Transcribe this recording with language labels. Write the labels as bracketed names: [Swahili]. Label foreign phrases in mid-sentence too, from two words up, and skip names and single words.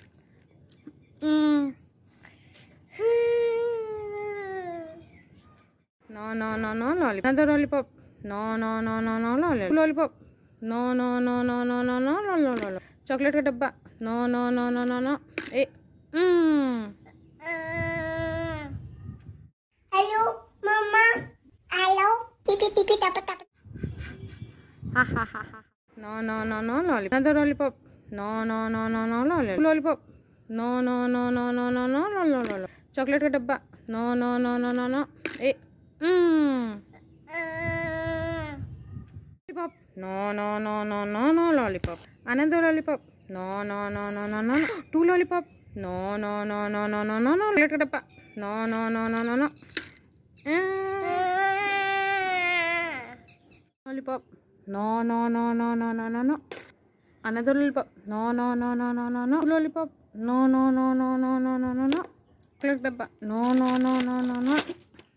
[English] no no no no lollipop, no no no no no lollipop, no no no no no no no [Hindi] लो चॉकलेट का डब्बा, [English] no no no no no no a hello mamma, हेलो टिपी टिपी टप टप। ha ha ha ha no no no no lollipop, no no no no no lollipop, no no no no no no no [Hindi] लो चॉकलेट का डब्बा, [English] no no no no no no a lollipop, no no no no no no lollipop, Anand lollipop, no no no no no no 2 lollipop, no no no no no no no [Hindi] चॉकलेट का डब्बा, [English] no no no no no no lollipop, no no no no no no no no another lollipop, no no no no no no no lollipop, no no no no no no no no no chocolate dabba, no no no no no no